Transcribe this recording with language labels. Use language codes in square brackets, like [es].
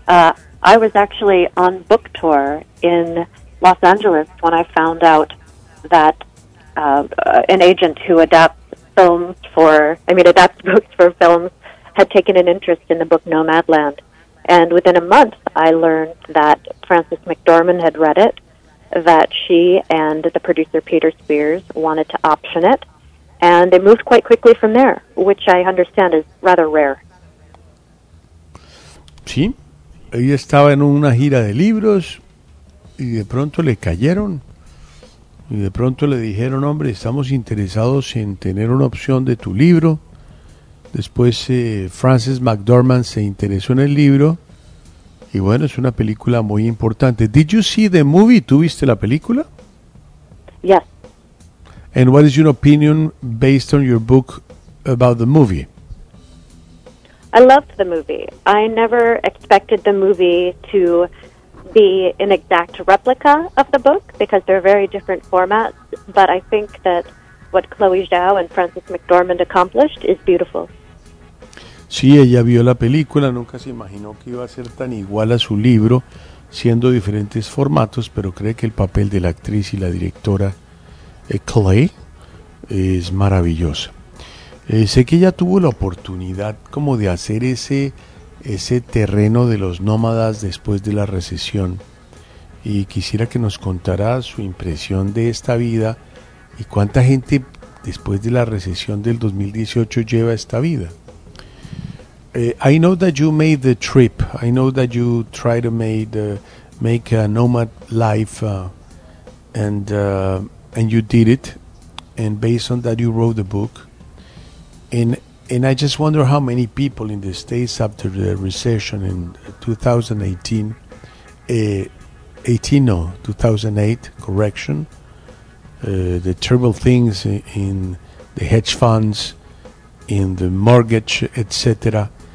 [en] I was actually on book tour in Los Angeles when I found out that an agent who adapts books for films had taken an interest in the book Nomadland. And within a month, I learned that Frances McDormand had read it, that she and the producer, Peter Spears, wanted to option it. And it moved quite quickly from there, which I understand is rather rare. [es] Sí. Ella estaba en una gira de libros y de pronto le cayeron. Y de pronto le dijeron, hombre, estamos interesados en tener una opción de tu libro. Después Frances McDormand se interesó en el libro y bueno, es una película muy importante. [en] Did you see the movie? [es] ¿Tú viste la película? [en] Yes. And what is your opinion based on your book about the movie? I loved the movie. I never expected the movie to be an exact replica of the book because they're very different formats, but I think that what Chloe Zhao and Frances McDormand accomplished is beautiful. [es] Sí, ella vio la película, nunca se imaginó que iba a ser tan igual a su libro, siendo diferentes formatos, pero cree que el papel de la actriz y la directora Clay es maravillosa. Sé que ella tuvo la oportunidad como de hacer ese terreno de los nómadas después de la recesión y quisiera que nos contara su impresión de esta vida y cuánta gente después de la recesión del 2018 lleva esta vida. [en] I know that you made the trip. I know that you try to make a nomad life, and you did it. And based on that, you wrote the book. And I just wonder how many people in the States after the recession in 2008, the terrible things in the hedge funds, in the mortgage, etc.